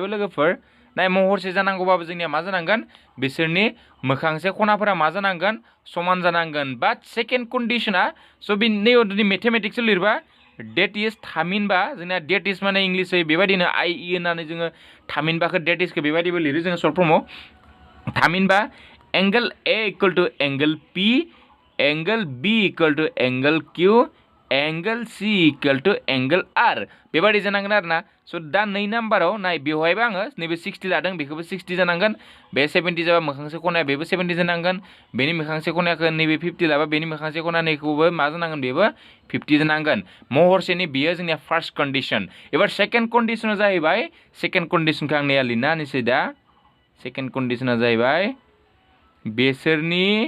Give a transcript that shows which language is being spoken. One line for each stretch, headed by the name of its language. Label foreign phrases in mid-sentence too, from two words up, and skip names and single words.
Bodo: लोगोफोर नाय महरसे जानांगौबाबो जोंनिया मा जानांगोन बिसोरनि मोखांसे खनाफोरा मा जानांगोन समान जानांगोन
English: but second condition
Bodo: स' नैयाव जुदि मेथेमेटिक्सआव लिरबा
English: that is
Bodo: थामहिनबा जोंना
English: that is
Bodo: माने इंलिसै बेबायदिनो IE होननानै जोङो थामहिनबाखौ डेट इजखौ बेबायदिबो लिरो जोङो
English: short form
Bodo: थामहिनबा
English: angle A equal to angle P angle B equal to angle Q angle C equal to angle R
Bodo: बेबायदि जानांगोन आरोना स' दा 2 नाम्बाराव नाय बेवहायबो आङो नैबे 60 लादों बेखौबो 60 जानांगोन बे 70 जाबा मोखांसे खनाया बेबो 70 जानांगोन बेनि मोखांसे खनायाखौ नैबे 50 लाबा बेनि मोखांसे खना नैखौबो मा जानांगोन बेबो 50 जानांगोन महरसेनि बियो जोंनिया
English: first condition
Bodo: एबार
English: second condition
Bodo: जाहैबाय
English: second condition
Bodo: आं नैया लिरना होनोसै दा
English: second condition
Bodo: जाहैबाय बिसोरनि